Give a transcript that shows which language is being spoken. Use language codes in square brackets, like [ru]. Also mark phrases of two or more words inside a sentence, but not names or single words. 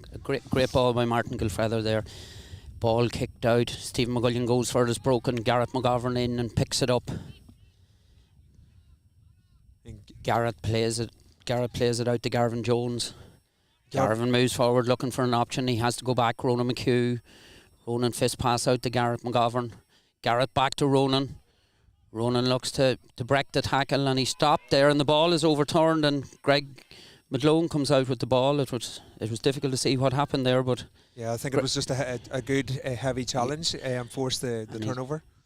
[en] A great ball by Martin Gilfeather there. Ball kicked out. Stephen McGullion goes for it, it's broken. Gareth McGovern in and picks it up. Gareth plays it out to Garvin Jones. Garvin moves forward looking for an option. He has to go back. Ronan McHugh. Ronan fist pass out to Gareth McGovern. Gareth back to Ronan. Ronan looks to break the tackle, and he stopped there, and the ball is overturned, and Greg Madlone comes out with the ball. It was difficult to see what happened there, but yeah, I think it was just a good heavy challenge and forced the turnover.